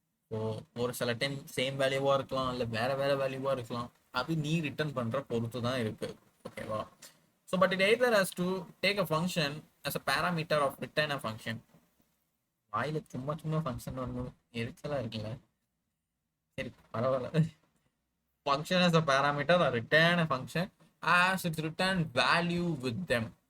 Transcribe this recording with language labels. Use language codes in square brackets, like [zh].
[ta] So ஒரு சில time same வேல்யூவா இருக்கலாம், இல்லை வேற வேல்யூவா இருக்கலாம். அது நீ ரிட்டர்ன் பண்ற பொறுத்து தான் இருக்கு. ஓகேவா? [en] So but it either has to take a function as a parameter of return a function. [ta] வாயில சும்மா ஃபங்க்ஷன் வரணும், எரிச்சலா இருக்குல்ல. சரி பரவாயில்ல. [en] Function as a parameter or return a function as its return value with them.